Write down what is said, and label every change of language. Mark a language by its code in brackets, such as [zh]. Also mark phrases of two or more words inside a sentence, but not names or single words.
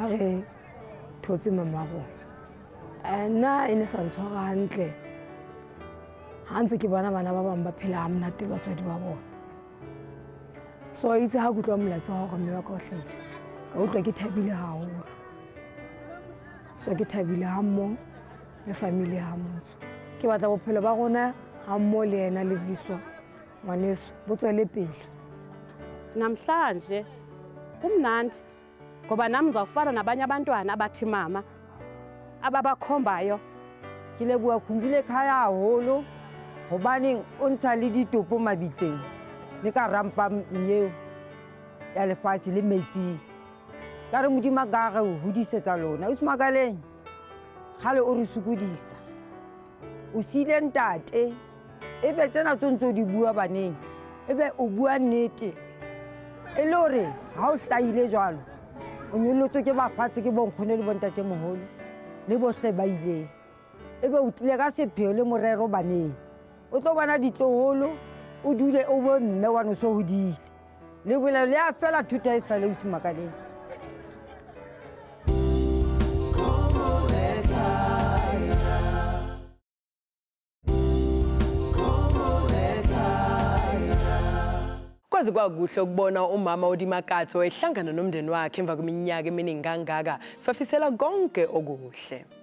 [tn] re thotse mama rona nna e ne sa ntshwara gantle ga ntse ke bona bana ba bangwe ba phela ga monate batswadi ba bona so itse ga kutlwa molatsi wa gore mme ba ka o tlhaile ka utlwa ke thabile gagolo so ke thabile ga mmogo le family ga motsho ke batla bophelo ba rona ga mmogo le ena le viswa ngwaneso bo tswele pele [xh] namhlanje kumnandi ngoba nam ndizawufana nabanye abantwana abathi mama ababakhombayo [nso] ke leboa Khumbul'ekhaya haholo gobane o ntsha le ditopo mabitleng le ka rampa nyeo ya lefatshe le metsing ka re modimo ka ge o hodisetsa lona o semakaleng gale o re sokodisa o siile ntate e be tsena tso ntse o di bua baneng e be o bua nnete e le gore ga o hlaile jalo o nyolotswe ke bafatshe ke bonkgone le bontate mogolo le bohle ba ileng e be o tlile ka sepheo le morero baneng o tlo bona ditloholo o dule o bo mme wane o se hodile le bolelo le a fela thuta e sale o semakaleng [zu] kwazi kwakuhle ukubona umama uDimakatso ehlangana nomndeni wakhe emva kweminyaka eminingi kangaka sofisela konke okuhle